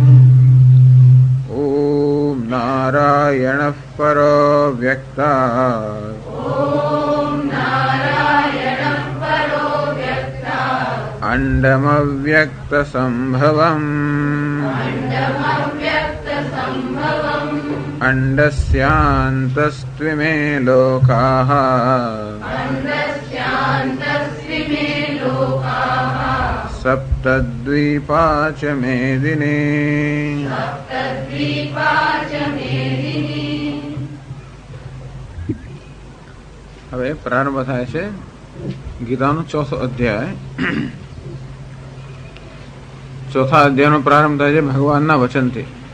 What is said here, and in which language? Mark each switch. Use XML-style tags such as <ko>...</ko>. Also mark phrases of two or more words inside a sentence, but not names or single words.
<sa>ॐ नारायणः परो व्यक्तात् अण्डमव्यक्तसम्भवम् अण्डस्यान्तस्त्विमे लोकाः सप्तद्वीपा च मेदिनी।</sa> <gu>હવે પ્રારંભ થાય છે ગીતાનો ચોથો અધ્યાય. ચોથા અધ્યાયનો પ્રારંભ થાય છે ભગવાનના વચનથી.</gu>